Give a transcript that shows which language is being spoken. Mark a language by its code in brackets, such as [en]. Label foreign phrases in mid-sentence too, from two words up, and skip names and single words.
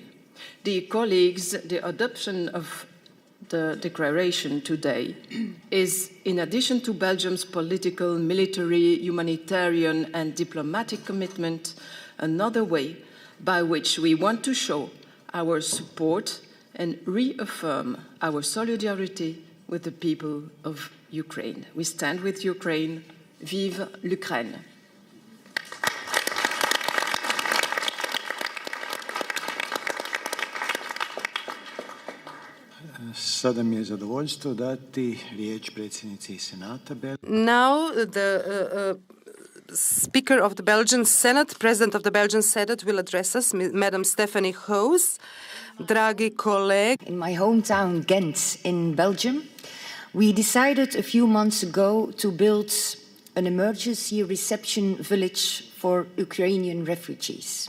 [en] Dear colleagues, the adoption of the declaration today is, in addition to Belgium's political, military, humanitarian, and diplomatic commitment, another way by which we want to show our support and reaffirm our solidarity with the people of Ukraine. We stand with Ukraine. [fr] Vive l'Ukraine! [hr] Sada mi je zadovoljstvo dati riječ predsjednici Senata. [en] Now the Speaker of the Belgian Senate, President of the Belgian Senate, will address us, Madam Stephanie Hoos. Dragi colleagues. In my hometown Ghent in Belgium, we decided a few months ago to build an emergency reception village for Ukrainian refugees.